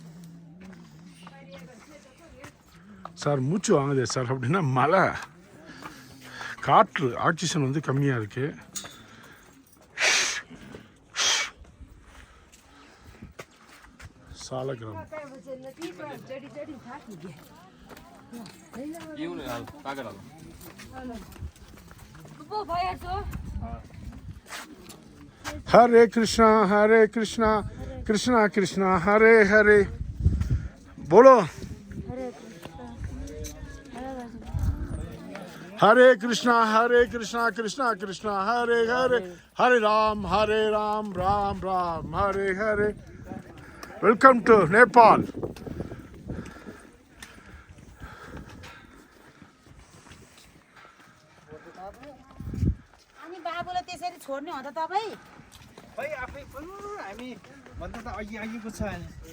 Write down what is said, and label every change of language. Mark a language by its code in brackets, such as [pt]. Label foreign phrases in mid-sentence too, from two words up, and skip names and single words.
[ta] சார் மூச்சு வாங்குதே சார் அப்படின்னா மழை, காற்று, ஆக்சிஜன் வந்து கம்மியாக இருக்குது. [sa] சாலகிராமம் हरे कृष्णा कृष्णा कृष्णा हरे हरे. बोलो हरे कृष्णा कृष्णा कृष्णा हरे हरे. हरे राम राम राम हरे हरे. [en] Welcome to Nepal. [ne] अनि बाबुलाई त्यसरी छोड्ने हो त तपाईँ? खै आफै हामी भन्दा त अघिको छ नि.